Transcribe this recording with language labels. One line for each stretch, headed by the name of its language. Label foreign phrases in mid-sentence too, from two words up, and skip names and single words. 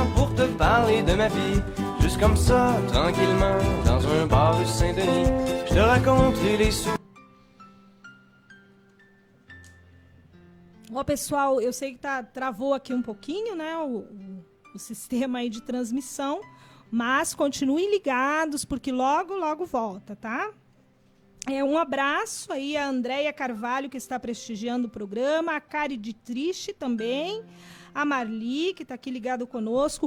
French: pour te parler de ma vie, juste comme ça, tranquillement, dans un bar rue Saint-Denis. Je te raconte les sous.
Portuguese: Ó, pessoal, eu sei que travou aqui um pouquinho, né, o sistema aí de transmissão, mas continuem ligados, porque logo, logo volta, tá? Um abraço aí a Andréia Carvalho, que está prestigiando o programa, a Cari de Triste também, a Marli, que está aqui ligado conosco.